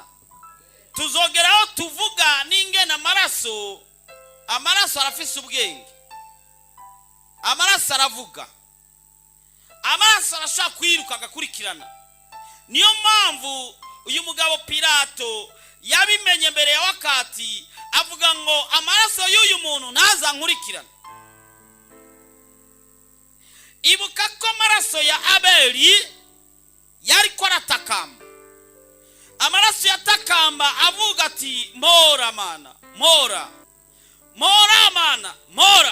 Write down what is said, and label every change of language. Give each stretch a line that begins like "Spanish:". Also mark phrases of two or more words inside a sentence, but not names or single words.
Rundi: Tuzogeraho tuvuga n'ingene amaraso arafise ubwenge. Amaraso aravuga, amaraso arashaka kwiruka agakurikirana. Niyo mpamvu uyu mugabo Pilato yabimenye mbere ya wakati, avuga ngo amaraso y'uyu muntu ntaza nkurikirana. Ibuka ko amaraso ya Abeli yari ko aratakamba. Amaraso yatakamba avuga ati mora mana, mora mana, mora.